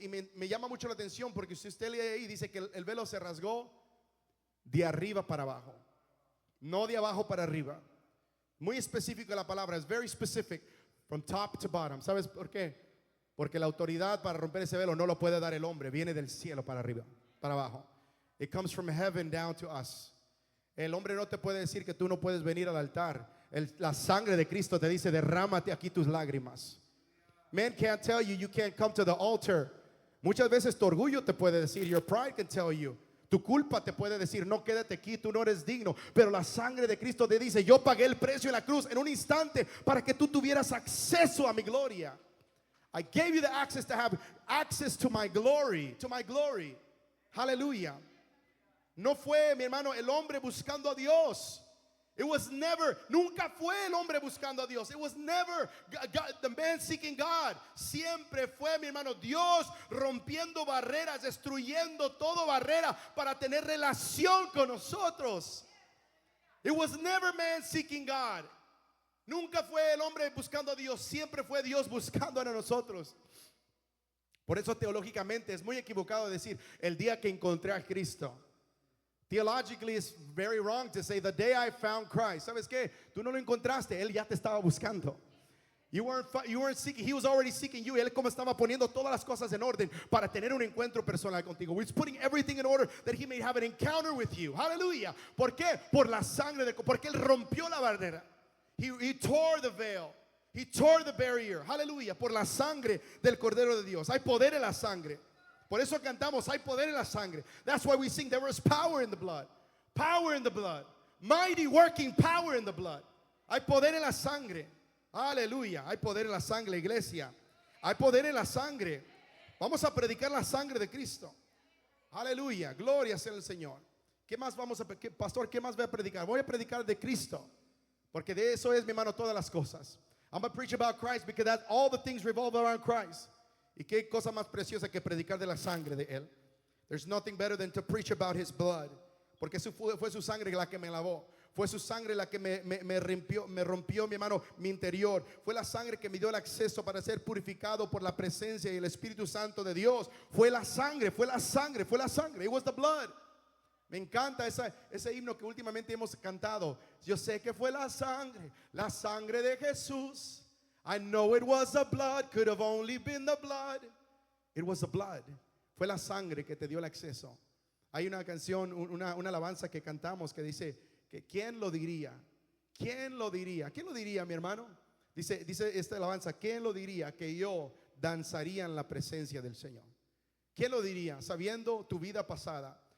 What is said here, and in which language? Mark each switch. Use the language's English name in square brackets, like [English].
[Spanish] Y me llama mucho la atención, porque si usted lee ahí, dice que el velo se rasgó de arriba para abajo, no de abajo para arriba. Muy específico la palabra, es [English] very specific, from top to bottom. [Spanish] ¿Sabes por qué? Porque la autoridad para romper ese velo no lo puede dar el hombre, viene del cielo para arriba, para abajo. [English] It comes from heaven down to us. [Spanish] El hombre no te puede decir que tú no puedes venir al altar. La sangre de Cristo te dice, derrámate aquí tus lágrimas. [English] Man can't tell you you can't come to the altar. [Spanish] Muchas veces tu orgullo te puede decir, [English] your pride can tell you. [Spanish] Tu culpa te puede decir, no, quédate aquí, tú no eres digno. Pero la sangre de Cristo te dice, yo pagué el precio en la cruz en un instante para que tú tuvieras acceso a mi gloria. [English] I gave you the access to have access to my glory, to my glory. Hallelujah. [Spanish] No fue, mi hermano, el hombre buscando a Dios. [English] It was never, [Spanish] nunca fue el hombre buscando a Dios. [English] It was never God, the man seeking God. [Spanish] Siempre fue, mi hermano, Dios rompiendo barreras, destruyendo toda barrera para tener relación con nosotros. [English] It was never man seeking God. [Spanish] Nunca fue el hombre buscando a Dios, siempre fue Dios buscando a nosotros. Por eso teológicamente es muy equivocado decir el día que encontré a Cristo. [English] Theologically, it's very wrong to say the day I found Christ. [Spanish] ¿Sabes qué? Tú no lo encontraste, él ya te estaba buscando. [English] You weren't seeking, he was already seeking you. [Spanish] Él como estaba poniendo todas las cosas en orden para tener un encuentro personal contigo. [English] He's putting everything in order that he may have an encounter with you. [Spanish] Hallelujah. ¿Por qué? Por la sangre porque él rompió la barrera. [English] He tore the veil. He tore the barrier. Hallelujah. [Spanish] Por la sangre del Cordero de Dios. Hay poder en la sangre. Por eso cantamos, hay poder en la sangre. [English] That's why we sing, there was power in the blood. Power in the blood. Mighty working power in the blood. [Spanish] Hay poder en la sangre. Aleluya. Hay poder en la sangre, iglesia. Hay poder en la sangre. Vamos a predicar la sangre de Cristo. Aleluya. Gloria sea el Señor. ¿Qué más vamos a predicar? Pastor, ¿qué más voy a predicar? Voy a predicar de Cristo. Porque de eso es, mi hermano, todas las cosas. [English] I'm going to preach about Christ because that all the things revolve around Christ. [Spanish] Y qué cosa más preciosa que predicar de la sangre de él. [English] There's nothing better than to preach about his blood. [Spanish] Porque fue su sangre la que me lavó. Fue su sangre la que me rompió, mi hermano, mi interior. Fue la sangre que me dio el acceso para ser purificado por la presencia y el Espíritu Santo de Dios. Fue la sangre, fue la sangre, fue la sangre. [English] It was the blood. [Spanish] Me encanta ese himno que últimamente hemos cantado. Yo sé que fue la sangre de Jesús. [English] I know it was the blood, could have only been the blood. It was the blood. [Spanish] Fue la sangre que te dio el acceso. Hay una canción, una alabanza que cantamos que dice que ¿quién lo diría? ¿Quién lo diría? ¿Quién lo diría, mi hermano? Dice esta alabanza, ¿quién lo diría que yo danzaría en la presencia del Señor? ¿Quién lo diría? Sabiendo tu vida pasada,